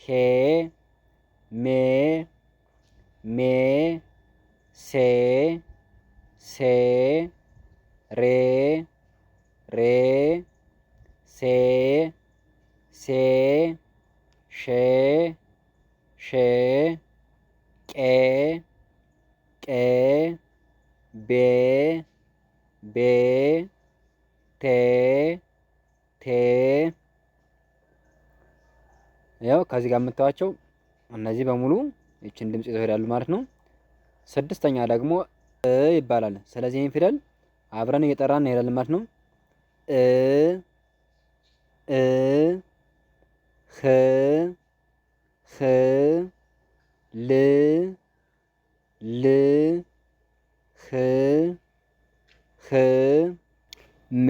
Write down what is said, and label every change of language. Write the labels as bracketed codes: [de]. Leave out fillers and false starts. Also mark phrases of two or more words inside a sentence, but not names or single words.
[am] ሜ ሜ ሴ ሴ ሬ ሬ ሴ ሴ ሼ ሼ ቄ ቄ ቤ ቤ ቴ ቴ። ያው ከዚህ ጋር የምታዩቸው እነዚህ በሙሉ ይችን ድምጽ ይዘው ይሄዳሉ ማለት ነው። ስድስተኛ ደግሞ እ ይባላል። ስለዚህ ይህን ፊደል አብረን እየጠራን እንሄዳለን ማለት ነው። እ እ ህ ህ ል ል ህ ህ ም